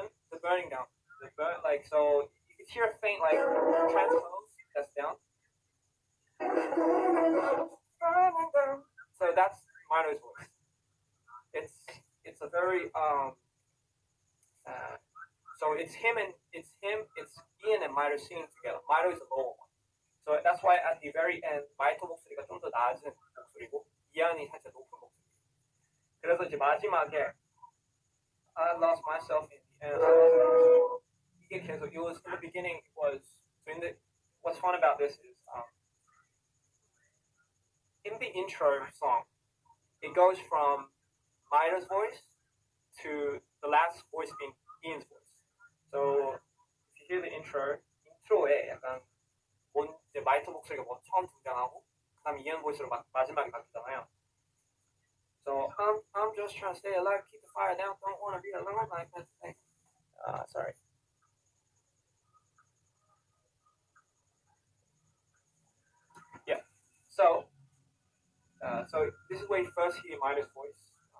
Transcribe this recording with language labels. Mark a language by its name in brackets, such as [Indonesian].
[English] The burning down, like so you can hear a faint like transpose that's down. So that's Mito's voice. It's a very so it's Ian and Mito singing together. Mito is the lower one. So that's why at the very end [Korean] 마이토 목소리가 좀 더 낮은 목소리고 이안이 살짝 높은 목소리. 그래서 이제 마지막에 [English] I lost myself in the end. [Korean] 이게 계속 [English] it was in the beginning it was so in the what's fun about this is in the intro song it goes from Mito's voice to the last voice being Ian's voice. So if you hear the intro [Korean] 에 약간 이제 마이토 목소리가 처음 등장하고 그다음에 이안 보이스로 마지막에 바뀌잖아요. [English] So I'm just trying to stay alive, keep the fire down, don't want to be alone like that thing. Sorry. Yeah. So this is where you first hear Mito's voice.